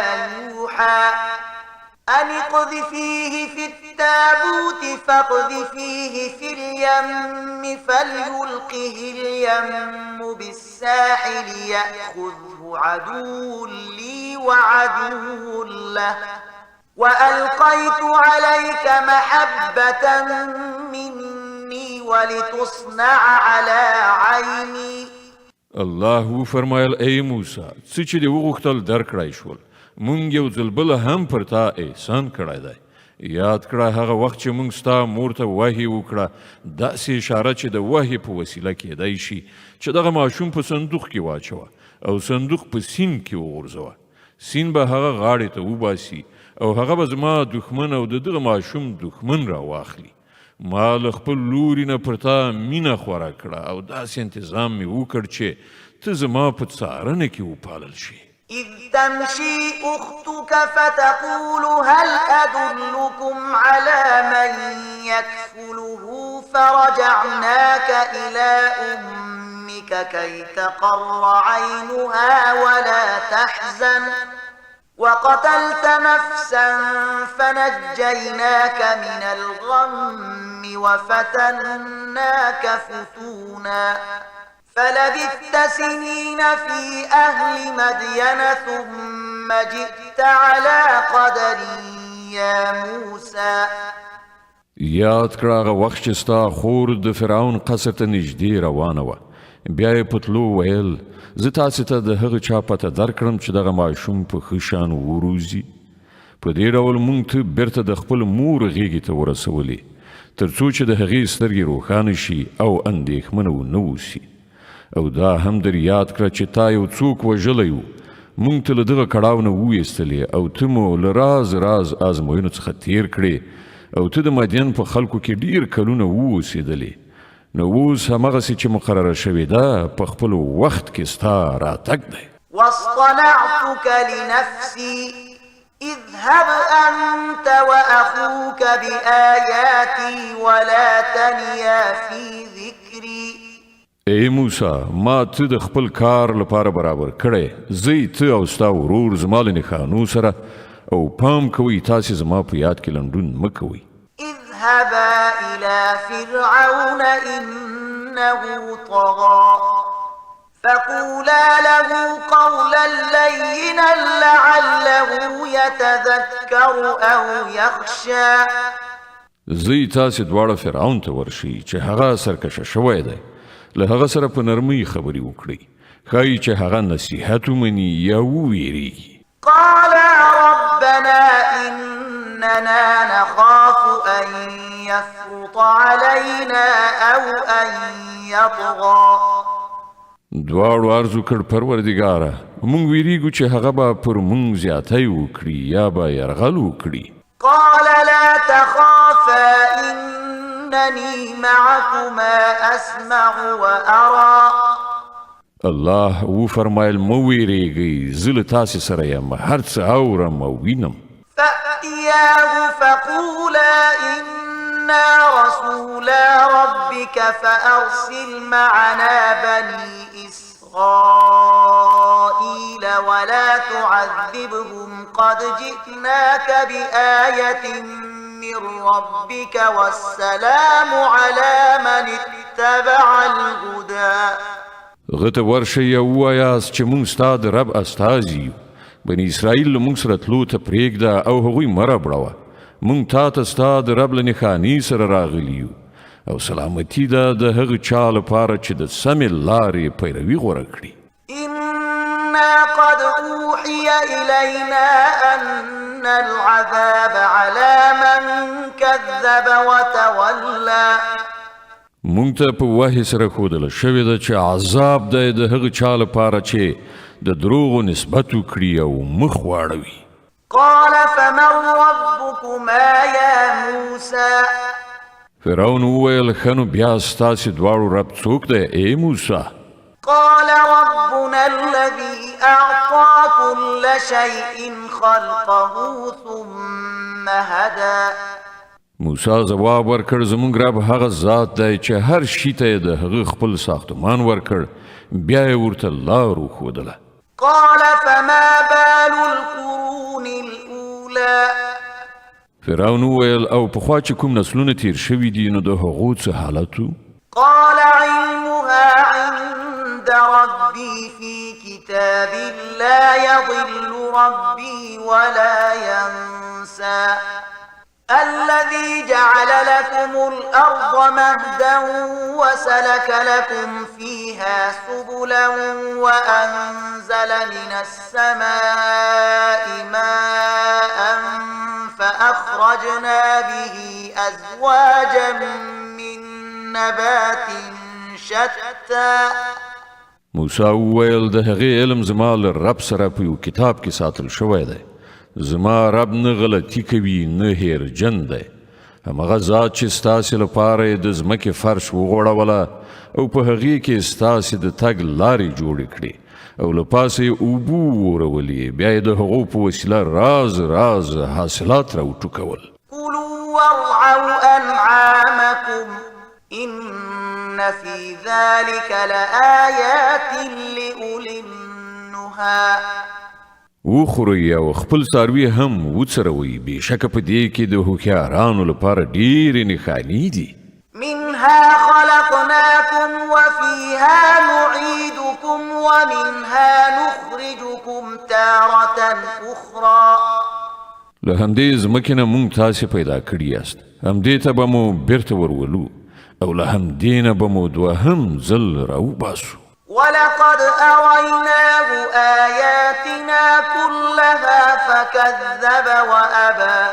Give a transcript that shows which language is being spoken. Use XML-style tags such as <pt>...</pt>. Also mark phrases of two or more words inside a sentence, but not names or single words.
<ar>يوحى أن اقذفيه في التابوت فاقذفيه في اليم فليلقه اليم بالساحل يأخذه عدو لي وعدو له وألقيت عليك محبة مني ولتصنع على عيني.</ar> <ps>الله فرمایل ای موسی څه چې دې وغوښتل درکړی شول. مونږ یو ځل بله هم پر تا احسان کړی دی. یاد کړه هغه وخت چې مونږ ستا مور ته وحي وکړه داسې اشاره چې د وحي په وسیله کیدی شي چې دغه ماشوم په صندوق کې واچوه او صندوق په سیند کې وغورځوه. سیند به هغه غاړې ته وباسي او هغه به زما دښمن او د دغه ماشوم دښمن را واخلي. ما له خپل لوري نه پر تا مینه خوره کړه او داسې انتظام مې وکړ چې ته زما په څارنه کې وپالل شي.</ps> <ar>إذ تمشي أختك فتقول هل أدلكم على من يكفله فرجعناك إلى أمك كي تقر عينها ولا تحزن وقتلت نفسا فنجيناك من الغم وفتناك فتونا فلبثت سنين في أهل مدين ثم جئت على قدر يا موسى.</ar> <ps>یاد کړه هغه وخت چې ستا خور د فرعون قصر ته نږدې روانه وه. بیا یې په تلو ویل زه تاسې ته د هغه چا پته درکړم چې دغه ماشوم په ښه شان وروزي. په دې ډول مونږ ته بیرته د خپل مور غېږې ته ورسولې تر څو چې د هغې سترګې روښانه شي او اندېښمنه ونه اوسي. او دا هم در یاد کړه چې تا یو څوک وژلی و. مونږ ته له دغه کړاو نه وویستلې او ته مو له راز راز ازموینو څخه تیر کړې او ته د مدین په خلکو کې ډیر کلونه واوسېدلې. نو اوس همغسې چې مقرره شوې ده په خپل وخت کې ستا راتګ دی.</ps> <ar>واصطنعتك لنفسي اذهب أنت وأخوك بآياتي ولا تنيا في ذكري.</ar> <ps>ای موسی ما ته د خپل کار لپاره برابر کړی زه ته او ستا ورور زما له نښانو سره او پام کوئ تاسې زما په یاد کې لنډون مه کوئ</ps> <ar>اذهبا إلى فرعون إنه طغى فقولا له قولا لينا لعله يتذكر أو يخشى</ar> <ps>زی تاسې دواړه فرعون ته ورشي چې هغه سرکشه شوی دی له هغه سره په نرمۍ خبرې وکړئ ښایي چې هغه نصیحت ومني یا وویریږي</ps> <ar>قالا ربنا إننا نخاف أن يفرط علينا أو أن يطغى</ar> <ps>دواړو عرض وکړ پروردګاره موږ ویریږو چې هغه به پر موږ زیاتی وکړي یا به یرغل وکړي</ps> <ar>قال لا تخافا إنني معكما أسمع وأرى</ar> <ps>الله وفرمایل مو ویریږئ زه له تاسې سره یم هر څه اورم او وینم</ps> <ar>فأتياه فقولا إنا رسولا ربك فأرسل معنا بني إسرائيل ولا تعذبهم قد جئناك بآية من ربك والسلام على من اتبع الهدى</ar> <ps>غته ورشئ او ووایاست چې موږ ستا د رب استازي یو بني اسرائیل له موږ سره تلو ته پرېږده او هغوی مه ربړوه موږ تا ته ستا د رب له نښانې سره راغلي یو او سلامتي ده د هغه چا لپاره چې د سمې لارې پیروي غوره کړي</ps> <ar>إنا قد أوحي إلينا أن العذاب على من كذب وتولى</ar> <ps>مونږ ته په وحي سره ښودله شوې ده چې عذاب دی د هغه چا لپاره چې د دروغو نسبت وکړي او مخ واړوي</ps> <ar>قال فمن ربكما يا موسى</ar> <ps>فرعون وویل ښه نو بیا ستاسې دواړو رب څوک دی ای موسی</ps> <ar>قال ربنا الذي أعطى كل شيء خلقه ثم هدى</ar> <ps>موسی ځواب ورکړ زموږ رب هغه ذات دی چې هر شي ته یې د هغه خپل ساختمان ورکړ بیا یې ورته لار وښودله</ps> <ar>قال فما بال القرون الأولى</ar> <ps>فرعون وویل او پخوا چې کوم نسلونه تیر شوي دي نو د هغو څه حالت و</ps> <ar>قال علمها عند ربي في كتاب لا يضل ربي ولا ينسى الذي جعل لكم الأرض مهدا وسلك لكم فيها سبلا وأنزل من السماء ماء فأخرجنا به أزواجا من نبات شتى</ar> <ps>موسی وویل د هغې علم زما له رب سره په یو کتاب کې ساتل شوی دی زما رب نه غلطي کوي نه هیرجن دی همغه ذات چې ستاسې لپاره یې د ځمکې فرش وغوړوله او په هغې کې ستاسې د تګ لارې جوړې کړې او له پاسه یې اوبه وورولې بیا یې د هغو په وسیله راز راز حاصلات راوټوکول</ps> <ar>كلوا وارعوا أنعامكم إن في ذلك لآيات لأولي النهى</ar> <ps>وخورئ او خپل څاروي هم وڅروئ بېشکه په دې کې د هوښیارانو لپاره ډېرې نښانې دي</ps> <ar>منها خلقناكم وفيها نعيدكم ومنها نخرجكم تارة أخرى</ar> <ps>له همدې ځمکې نه موږ تاسې پیدا کړي یاست همدې ته به مو بیرته ورولو او له همدې نه به مو دوهم ځل راوباسو</ps> <ar>ولقد أريناه آياتنا كلها فكذب وأبى</ar>